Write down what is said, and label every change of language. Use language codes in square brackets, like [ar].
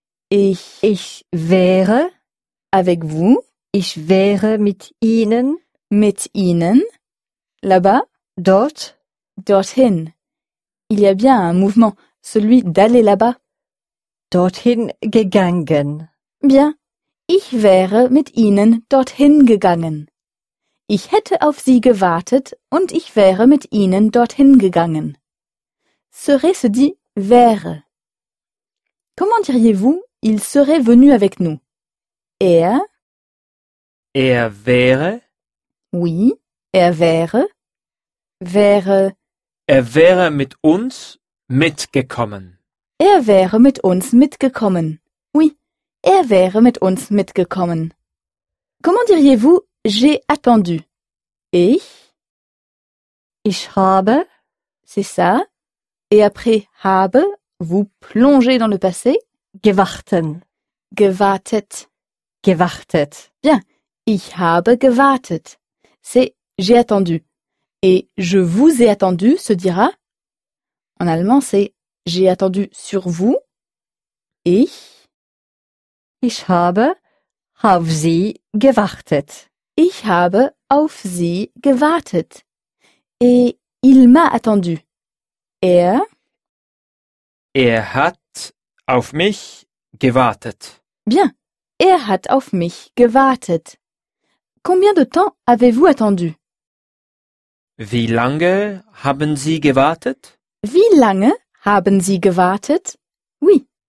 [de] ich wäre [fr] avec vous, [de] ich wäre mit ihnen, [fr] là-bas, [de] dort, dorthin. [fr] Il y a bien un mouvement, celui d'aller là-bas. [de] Dorthin gegangen. [fr] Bien, [de] ich wäre mit ihnen dorthin gegangen. Ich hätte auf sie gewartet und ich wäre mit ihnen dorthin gegangen. [fr] Serait se dit wäre. Comment diriez-vous il serait venu avec nous? [de] Er wäre. [fr] Oui, [de] er wäre. Wäre. Er wäre mit uns mitgekommen. Er wäre mit uns mitgekommen. [fr] Oui, [de] er wäre mit uns mitgekommen. [fr] Comment diriez-vous j'ai attendu? [de] Ich habe. [fr] C'est ça. Et après « habe », vous plongez dans le passé. [de] Gewarten. Gewartet. Gewartet. [fr] Bien. [de] Ich habe gewartet. [fr] C'est « j'ai attendu ». Et « je vous ai attendu » se dira. En allemand, c'est « j'ai attendu sur vous ». [de] Ich. Ich habe auf Sie gewartet. Ich habe auf Sie gewartet. [fr] Et « il m'a attendu ». [de] Er hat auf mich gewartet. [fr] Bien, [de] er hat auf mich gewartet. [fr] Combien de temps avez-vous attendu? [de] Wie lange haben Sie gewartet? Wie lange haben Sie gewartet? [fr] Oui,